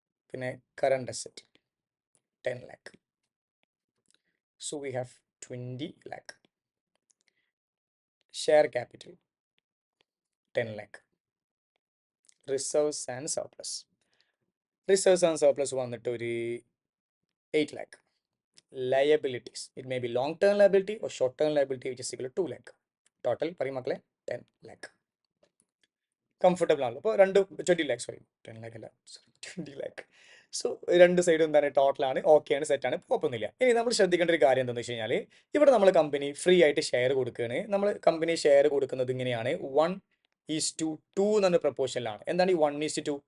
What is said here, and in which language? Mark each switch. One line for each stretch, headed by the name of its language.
English: പിന്നെ current asset 10 lakh. So we have 20 lakh. Share capital 10 lakh. Reserves and surplus.
Malayalam: Reserves and surplus വന്നിട്ട് ഒരു 8 lakh.
English: Liabilities, it may be long term liability or short term liability, which is equal to 2 lakh.
Malayalam: Total പറയും മക്കളെ 10 lakh. Comfortable ആണല്ലോ. അപ്പോൾ 20 lakh, sorry 10 lakh അല്ല, 20 lakh. So രണ്ട് സൈഡും എന്താണ്, ടോട്ടലാണ്, ഓക്കെയാണ്, സെറ്റാണ്, കുഴപ്പമൊന്നുമില്ല. ഇനി നമ്മൾ ശ്രദ്ധിക്കേണ്ട ഒരു കാര്യം എന്താണെന്ന് വെച്ച് കഴിഞ്ഞാൽ, ഇവിടെ നമ്മൾ കമ്പനി ഫ്രീ ആയിട്ട് ഷെയർ കൊടുക്കുകയാണ്. നമ്മൾ കമ്പനി ഷെയർ കൊടുക്കുന്നത് ഇങ്ങനെയാണ്, 1:2 എന്ന പ്രപ്പോർഷനിലാണ്. എന്താണ് ഈ 1:2?